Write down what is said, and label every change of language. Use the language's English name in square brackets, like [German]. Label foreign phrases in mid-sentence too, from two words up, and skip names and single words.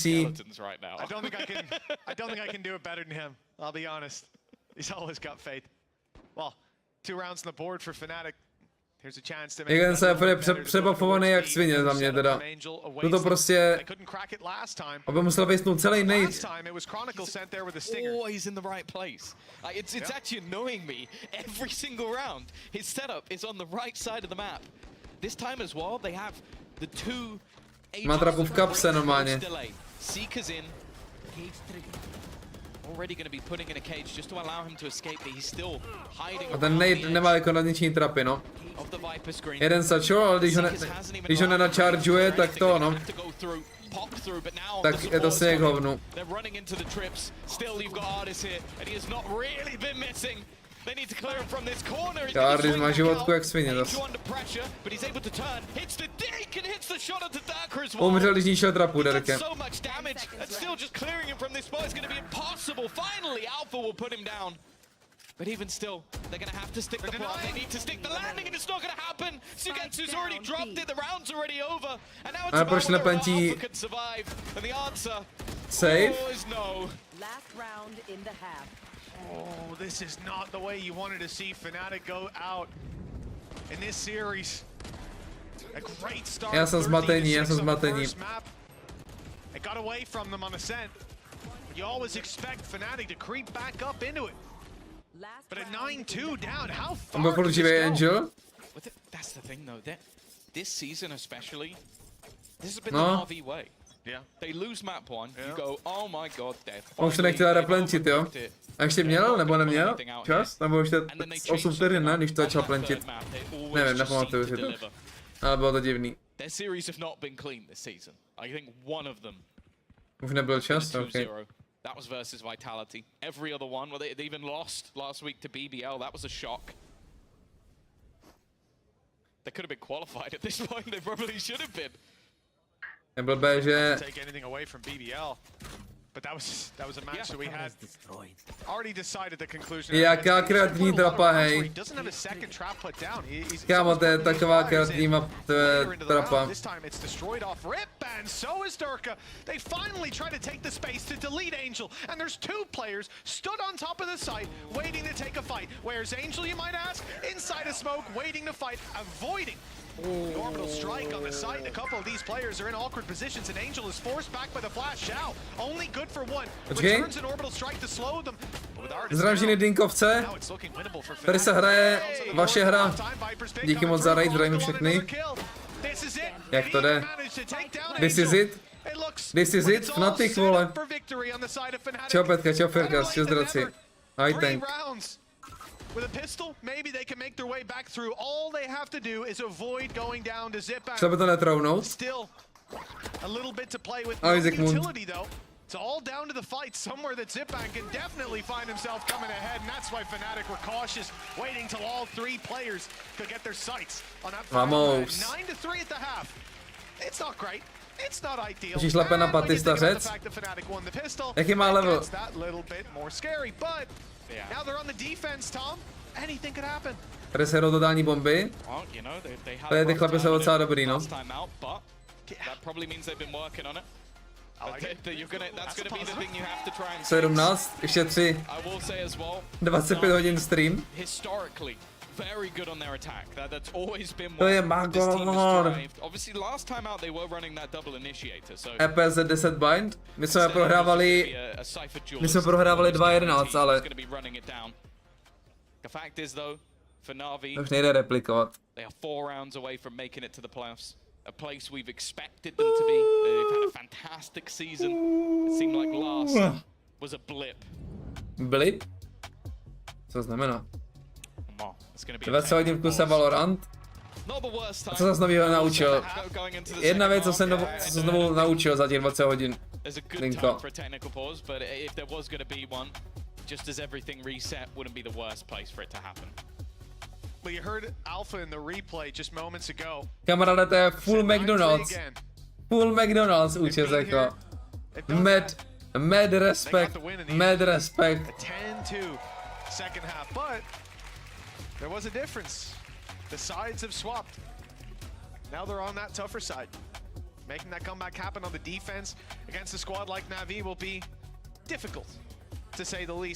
[English] I don't think I can do it better than him. I'll be honest. He's always got faith. Well, 2 rounds on the board for Fnatic. Here's a chance to make [Czech] Jeden se je přebafovaný jak svině za mě teda. To prostě, aby musel vejstnout celý nate. [English] Oh, he's in the right place. It's actually annoying me. Every single round, his setup is on the right side of the map. This time as well, they have the 2 [Czech] Má trapu v kapse normálně. [English] Seeker's in. Already going to be putting in a cage just to allow him to escape, but he's still hiding. [Czech] A ten nade nemá jako na ničí trapy, no. Jeden sačo, ale když ho nenachargeuje, tak to, no. Tak je to sněh hovnu. Ardis má životku jak svině zase. Umřel, když ničil trapu, Derke. [English] But even still, they're going to have to stick the plot. They need to stick the landing, and it's not going to happen. Sugetsu's already dropped it. The round's already over, and now it's about whether Alpha can survive. And the answer is no. Last round in the half. Oh, this is not the way you wanted to see Fnatic go out in this series. A great start. [Czech] Já jsem zmatený. [English] It got away from them on Ascent. You always expect Fnatic to creep back up into it. But at 9-2 down, how far does this go? Angel? That's the thing though, this season especially, this has been the NAVI way. Yeah. They lose map 1, you go, oh my god, death. [Czech] On se nechtěl replenčit, jo? A ještě měl, nebo neměl? Čas? Nebo ještě 8 vteřin, ne? Když to začal plenčit. Nevím, nepamatuju si to. Ale bylo to divný. [English] Their series have not been clean this season. I think one of them. [Czech] Už nebyl čas? [English] Okay. That was versus Vitality. Every other one, well, they even lost last week to BBL. That was a shock. They could have been qualified at this point. They probably should have been. [Czech] Neblbé, že [English] But that was a match that we had already decided the conclusion. [Czech] Jaká kreativní trapa, hej. Kámo, to je taková kreativní trapa. [English] This time it's destroyed off rip, and so is Durka. They finally try to take the space to delete Angel, and there's two players stood on top of the site waiting to take a fight. Where's Angel, you might ask? Inside a smoke, waiting to fight, avoiding the orbital strike on the site. A couple of these players are in awkward positions, and Angel is forced back by the flash. Shao, only good for one. Returns an orbital strike to slow them. [Czech] Zdravžiny Dinkovce. Tady se hraje vaše hra. Díky moc za raid, zdravím všechny. Jak to jde? [English] This is it? This is it? [Czech] Fnatic, vole. Čau Petka, čau Firkas, čau zdraci. Ahoj tank. [English] With a pistol, maybe they can make their way back through. All they have to do is avoid going down to zip back. [Czech] Šlo by to netrounout? [English] Still a little bit to play with. [Czech] Ahoj No Zikmund. [English] utility though. It's all down to the fight somewhere that Zipbank can definitely find himself coming ahead, and that's why Fnatic were cautious, waiting till all three players could get their sights on that. Vamos. 9-3 at the half. It's not great. It's not ideal. [Czech] Už šlape na Batista řec. Jaký má level? [English] Now they're on the defense, Tom. Anything could happen. [Czech] Tady se hrou totální bomby. Tady ty chlapi jsou docela dobrý, no. [English] That probably means they've been working on it. That's gonna be the thing you have to try and [Czech] 17, ještě 3. 25 hodin stream. [English] Historically, very good on their attack. That's always been [Czech] To je [English] what this team has [Czech] magor. [English] thrived. Obviously, last time out they were running that double initiator. So [Czech] EPZ 10 bind. My jsme prohrávali 2-11, ale [English] the fact is though, for NAVI, [Czech] už nejde replikovat. [English] they are 4 rounds away from making it to the playoffs. A place we've expected them to be. They've had a fantastic season. It seemed like last was a blip. Blip? [Czech] Co znamená? 20 20 hodin v kuse Valorant? A co zase novýho naučil? Jedna věc, co jsem znovu naučil za těch 20 hodin. Linko. [English] Just as everything reset wouldn't be the worst place for it to happen. Well, you heard Alpha in the replay just moments ago. [Czech] Kamaráde, to je full McDonald's. Full McDonald's účes jako. [English] Mad respect. Mad respect. 10-2 second half, but there was a difference. The sides have swapped. Now they're on that tougher side. Making that comeback happen on the defense against a squad like NAVI will be difficult, to say the least.